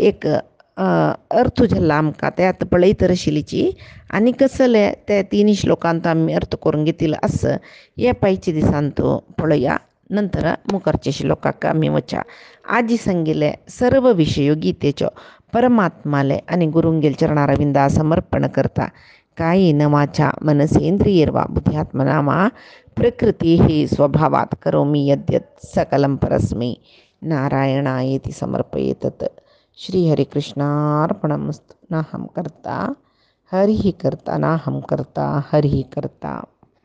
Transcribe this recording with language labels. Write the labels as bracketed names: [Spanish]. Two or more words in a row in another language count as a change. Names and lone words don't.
[Konkani] एक अर्थ जाल्लो आमकां ते आतां पळयत आशिल्लीची आनी कसले ते तीन श्लोकांत आमी अर्थ करून घेतिल्लो आस हे पायचे दिसांत पळया नंतर मुखारचे श्लोकाक आमी वचा आजी सांगिल्ले सर्व विशयो गीतेच्यो परमात्माले आनी गुरुंगेल चरणारविंदा समर्पण करता [Sanskrit] कायेन वाचा मनसेंद्रियैर्वा बुद्ध्यात्मना वा प्रकृती स्वभावात करोमि यद्यत् सकलं परस्मै नारायणायेति समर्पयेतत् श्रीहरिकृष्णार्पणमस्तु नाहं कर्ता हरिः कर्ता नाहं कर्ता हरिः कर्ता।